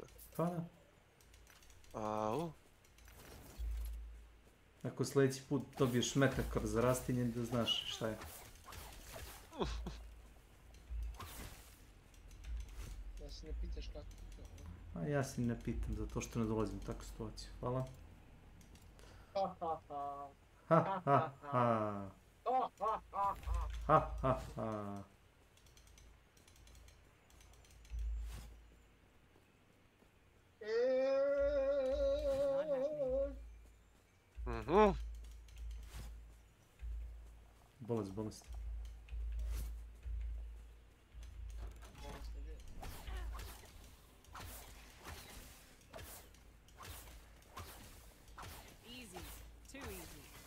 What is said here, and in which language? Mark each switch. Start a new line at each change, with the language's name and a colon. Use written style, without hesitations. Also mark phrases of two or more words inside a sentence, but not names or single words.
Serbian: Pa da. Ako sljedeći put dobiješ metak kroz rastinje, da znaš šta je. Da se ne pitaš kako to. A ja se ne pitam, zato što ne dolazim u takvu situaciju. Hvala. Ha ha ha. Ha ha ha. Ha ha ha. Bolest.
English: Easy. Too easy.